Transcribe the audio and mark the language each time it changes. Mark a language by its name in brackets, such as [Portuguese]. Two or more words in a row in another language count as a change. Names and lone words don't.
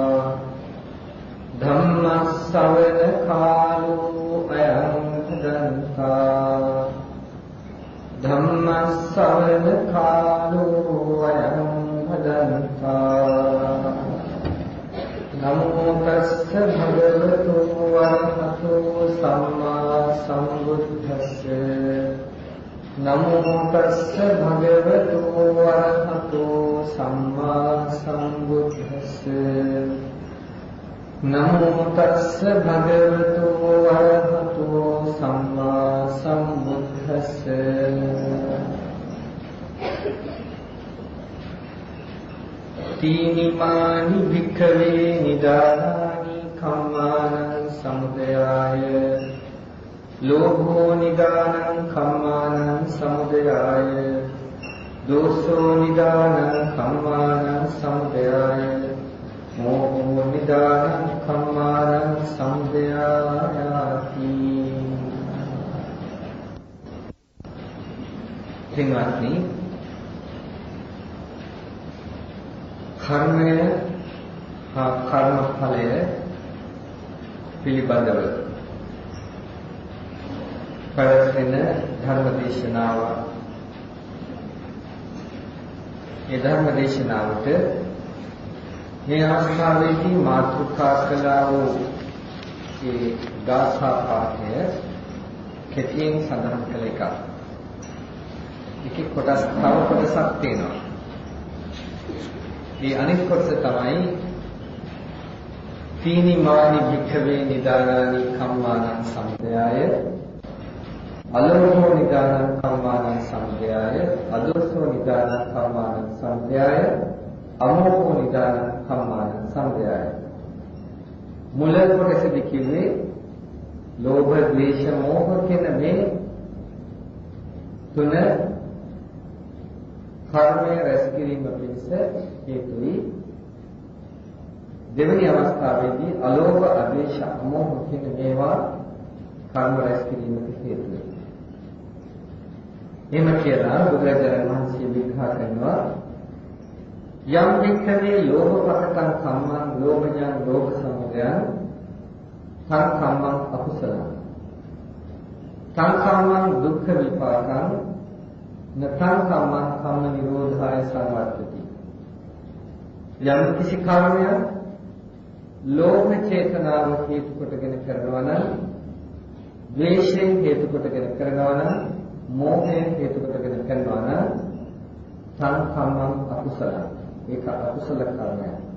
[Pali] धम्मश्रवणकालो अयं भदन्ता धम्मश्रवणकालो अयं भदन्ता नमो तस्य भगवतो अरहतो सम्मा सम्बुद्धस्य नमो तस्य भगवतो अरहतो सम्मा सम्बुद्धस्य नमो तस्य भगवतो अरहतो सम्मा सम्बुद्धस्य तीनिमानि भिक्खवे निदानानि खम्मानं समुदयाय लोभो निदानं खम्मानं समुदयाय दोषो निदानं खम्मानं समुदयाय मोहो निदानं खम्मानं समुदयायाति [Sinhala] පින්වත්නි කර්මය හා කර්මඵලය පිළිබඳව පැවැත්වෙන ධර්මදේශනාව. මේ ධර්මදේශනාවට මේ අවස්ථාවේදී මාතෘකා කළා වූ ඒ ගාථා පාඨය කෙටියෙන් සඳහන් කළ එකක්. ඒකේ කොටස් තව කොටසක් තියෙනවා. මේ අනිත් කොටස තමයි [Pali] තීනිමානි භික්ඛවේ නිදානානි කම්මානං සමුදයාය අලෝභෝ නිදානං කම්මානං සමුදයාය අදෝසෝ නිදානං කම්මානං සමුදයාය අමෝහෝ නිදානං කම්මානං සමුදයාය. [Sinhala] මුල කොටසදී කිව්වේ ලෝභ ද්වේෂ මෝහ කියන මේ තුන කර්මය රැස් කිරීම පිණිස හේතුයි. දෙවෙනි අවස්ථාවේදී අලෝභ අද්වේෂ අමෝහ කියන මේවා කර්ම රැස් කිරීමට හේතුයි. එහෙම කියලා බුදුරජාණන් වහන්සේ විග්‍රහ කරනවා [Pali] යම් වික්ඛවේ ලෝභ පකටං කම්මං ලෝභයං ලෝභ සමුදයං තං කම්මං අකුසලං තං කම්මං දුක්ඛ විපාකං නතං කම්මං කම්ම නිරෝධාය සංවර්ධති. [Sinhala] යම් කිසි කර්මයක් ලෝභ චේතනාව හේතු කොටගෙන කරනවා නම් ද්වේෂයෙන් හේතු කොටගෙන කරනවා නම් මෝහයෙන් හේතු කොටගෙන කරනවා නම් [Pali] තං කම්මං අකුසලං [Sinhala] ඒක අකුසල කර්මයක්.